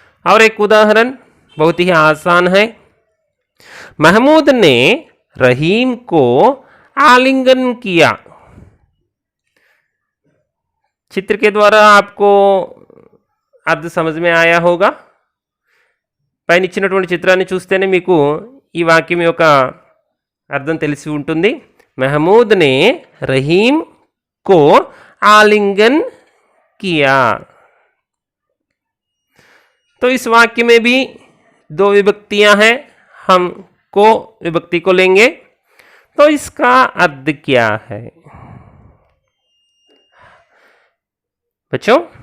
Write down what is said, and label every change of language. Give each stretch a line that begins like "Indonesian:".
Hindi: और एक उदाहरण बहुत ही आसान है। महमूद ने रहीम को आलिंगन किया। चित्र के द्वारा आपको अर्थ समझ में आया होगा।
Telugu: పైన ఇచ్చినటువంటి చిత్రాన్ని చూస్తేనే మీకు ఈ వాక్యం యొక్క అర్థం తెలిసి ఉంటుంది।
Hindi: महमूद ने रहीम को आलिंगन किया। तो इस वाक्य में भी दो विभक्तियां हैं, हम को विभक्ति को लेंगे। तो इसका अर्थ क्या है बच्चों?